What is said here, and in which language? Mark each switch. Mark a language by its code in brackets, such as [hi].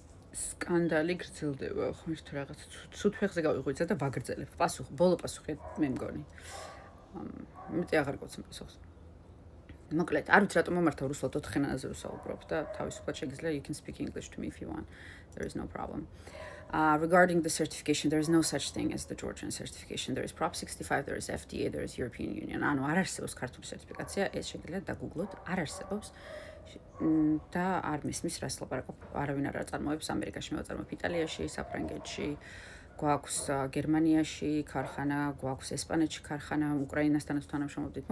[ka] სკანდალი გრძელდება, ხო ერთ რაღაც ცუდ ფეხზე გავიღვიძა და ვაგრძელებ. ბოლო პასუხი მე მგონი. მეტი აღარ გოცემ პასუხს. მოკლედ, არ ვიცი რატომ მომართავ რუსულად 4 ენაზე ვსაუბრობ და თავისუფლად შეგიძლია you can speak English to me if you want. [en] There is no problem. Regarding the certification, there is no such thing as the Georgian certification. There is Prop 65, there is FDA, there is European Union. [ka] ანუ არ არსებობს ქართული სერტიფიკაცია, ეს შეგიძლიათ დაგუგლოთ, არ არსებობს. და არ მისმის რას ლაპარაკობ. არავინ არ აწარმოებს ამერიკაში, მეაწარმოებ იტალიაში, საფრანგეთში, გვაქვს გერმანიაში ქარხანა, გვაქვს ესპანეთში ქარხანა, უკრაინასთანაც თანამშრომლობდით.